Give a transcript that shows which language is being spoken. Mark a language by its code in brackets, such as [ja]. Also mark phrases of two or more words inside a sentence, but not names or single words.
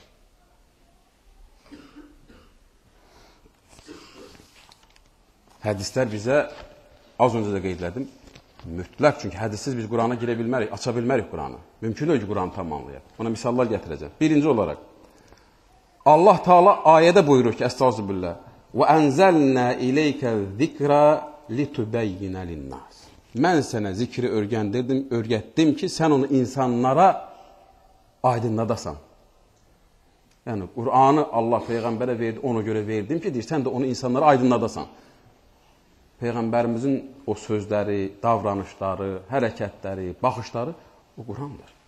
[az] Hədislər bizə, az öncə də qeydlədim, mütləq, çünki hədisiz biz Qurana girə bilmərik, aça bilmərik Quranı. Mümkün deyil ki, Quranı tamamlayaq. Ona misallar gətirəcəm. Birinci olaraq, Allah Teala ayədə buyurur ki, Estağfirullah, [ar] وَاَنْزَلْنَا اِلَيْكَ الذِّكْرَ لِتُبَيِّنَ لِلنَّاسِ [az] Mən sənə zikri öyrətdim ki, sən onu insanlara aydınladasan. Yəni, Qur'anı Allah Peyğəmbərə verdi, ona görə verdim ki, deyir, sən də onu insanlara aydınladasan. Peyğəmbərimizin o sözləri, davranışları, hərəkətləri, baxışları o Qur'andır.